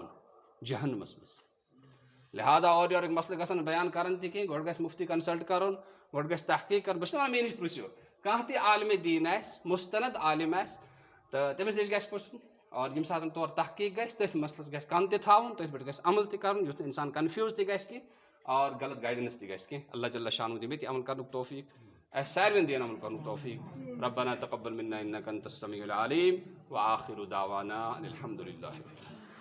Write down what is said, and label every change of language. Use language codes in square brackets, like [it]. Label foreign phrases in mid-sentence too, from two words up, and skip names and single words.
[ks] جہنمس منٛز لہٰذا اورٕ یورٕکۍ مسلہٕ گژھن نہٕ بیان کرٕنۍ تہِ کینٛہہ گۄڈٕ گژھِ مفتی کنسلٹ کرُن گۄڈٕ گژھِ تحقیٖق کرُن بہٕ چھُس نہٕ ونان مےٚ نِش پرٛژھِو کانٛہہ تہِ عالمِ دیٖن آسہِ مُستند عالِم آسہِ تہٕ تٔمِس نِش گژھِ پرٛژھُن اور ییٚمہِ ساتہٕ تورٕ تحقیٖق گژھِ تٔتھۍ مسلس گژھِ کن تہِ تھاوُن تٔتھۍ پٮ۪ٹھ گژھِ عمل تہِ کرُن یُتھ نہٕ اِنسان کنفیوٗز تہِ گژھِ کینٛہہ اور غلط گایڈنس تہِ گژھِ کینٛہہ اللہ جل شانہ دِ مےٚ تہِ عمل کرنُک توفیٖق اَسہِ ساروٮ۪ن دِیِن عمل کرنُک توفیٖق [ar] ربنا تقبل منا انك انت السميع العليم وآخر دعوانا ان الحمد لله